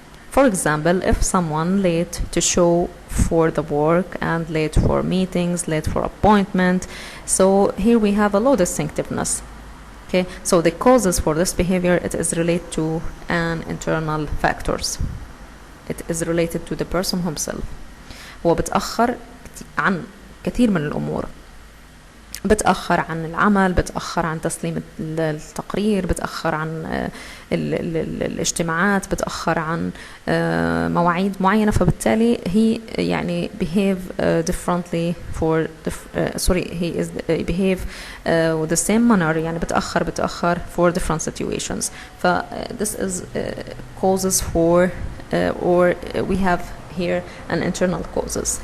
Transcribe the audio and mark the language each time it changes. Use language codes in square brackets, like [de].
[en] For example, if someone late to show for the work and late for meetings, late for appointment, so here we have a low distinctiveness. Okay, so the causes for this behavior, it is related to an internal factors. It is related to the person himself. [ar] هو بتأخر عن كثير من الأمور. بتأخر عن العمل، بتأخر عن تسليم التقرير، بتأخر عن الاجتماعات، بتأخر عن مواعيد معينة. فبالتالي هي يعني [en] behave differently for he is behave with the same manner، [ar] يعني بتأخر [en] for different situations. ف this is causes for or we have here an internal causes.